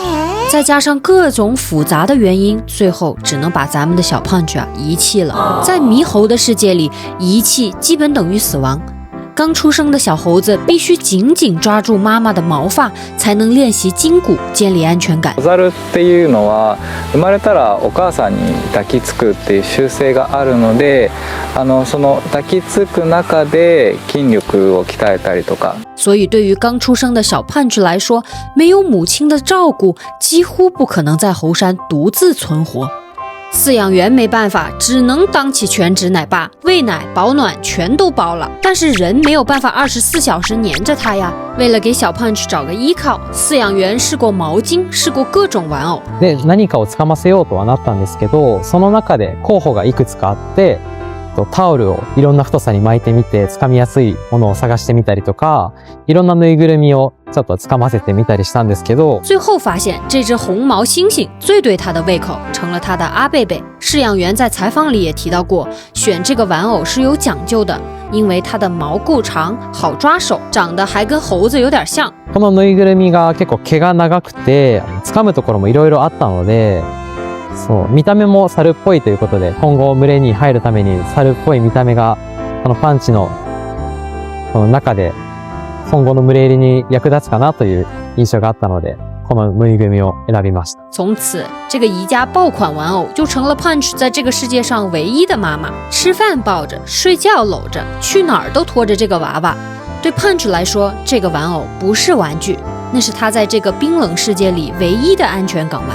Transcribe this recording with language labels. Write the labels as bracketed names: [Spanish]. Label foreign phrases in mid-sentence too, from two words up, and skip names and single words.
[Chinese] 再加上各种复杂的原因，最后只能把咱们的小Punch遗弃了。在猕猴的世界里，遗弃基本等于死亡。刚出生的小猴子必须紧紧抓住妈妈的毛发，才能练习筋骨，建立安全感。 [Japanese] 子猿っていうのは生まれたらお母さんに抱きつくっていう習性があるので、その抱きつく中で筋力を鍛えたりとか。 [Chinese] 所以对于刚出生的小Punch来说，没有母亲的照顾，几乎不可能在猴山独自存活。饲养员没办法，只能当起全职奶爸，喂奶保暖全都包了，但是人没有办法24小时黏着它呀。为了给小Punch找个依靠，饲养员试过毛巾，试过各种玩偶。 [Japanese] で、何かを掴ませようとはなったんですけど、その中で候補がいくつかあって、タオルをいろんな太さに巻いてみて掴みやすいものを探してみたりとか、いろんなぬいぐるみをちょっと掴ませてみたりしたんですけど、 [Chinese] 最后发现这只红毛猩猩最对他的胃口，成了他的阿贝贝。饲养员在采访里也提到过，选这个玩偶是有讲究的，因为它的毛够长，好抓手，长得还跟猴子有点像。 [Japanese] このぬいぐるみが結構毛が長くて掴むところもいろいろあったので、そう見た目も猿っぽいということで、今後群れに入るために猿っぽい見た目がこのパンチのこの中で今後の群れ入りに役立つかなという印象があったので、このぬいぐるみを選びました。 [Chinese] 从此，这个宜家爆款玩偶就成了Punch在这个世界上唯一的妈妈。吃饭抱着，睡觉搂着，去哪儿都拖着这个娃娃。对Punch来说，这个玩偶不是玩具，那是他在这个冰冷世界里唯一的安全港湾。